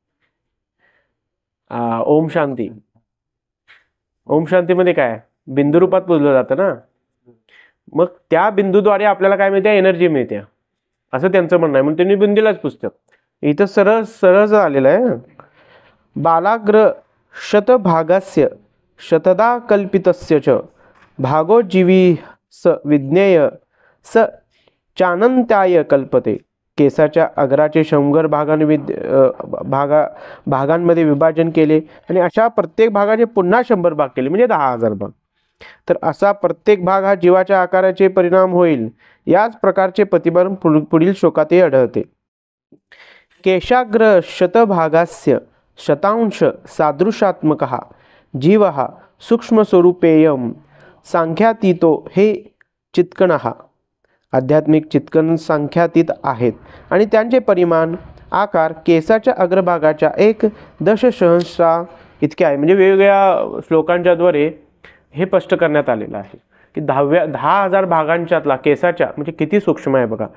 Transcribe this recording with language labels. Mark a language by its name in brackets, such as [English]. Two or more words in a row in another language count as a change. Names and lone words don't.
[Marathi] ओम शांती, ओम शांतीमध्ये काय बिंदू रूपात पुजलं जातं ना। मग त्या बिंदूद्वारे आपल्याला काय मिळते, एनर्जी मिळते असं त्यांचं म्हणणं आहे। म्हणून त्यांनी बिंदूलाच पुजतात। इथं सरळ आलेलं आहे, [Sanskrit] बालाग्र शतभागस्य शतदा कल्पितस्य च भागो जीवी स विज्ञेय स चानंत्याय कल्पते। [Marathi] केसाच्या अग्राचे 100 भागांमध्ये विभाजन केले आणि अशा प्रत्येक भागाचे पुन्हा 100 भाग केले म्हणजे 10,000 भाग। तर असा प्रत्येक भाग हा जीवाच्या आकाराचे परिणाम होईल। याच प्रकारचे प्रतिपादन पुढील श्लोकातही आढळते। [Sanskrit] केशाग्र शतभागस्य शतांश सादृशात्मकः जीवः सूक्ष्मस्वरूपेयं सांख्यातीतो हे चित्कणः। [Marathi] आध्यात्मिक चित्कण संख्यातीत आहेत आणि त्यांचे परिमाण आकार केसाच्या अग्रभागाच्या 1 दशसहस्रा इतके आहे. म्हणजे वेगवेगळ्या श्लोकांच्याद्वारे हे स्पष्ट करण्यात आलेलं आहे की 10,000 भागांच्यातला केसाच्या म्हणजे किती सूक्ष्म आहे बघा.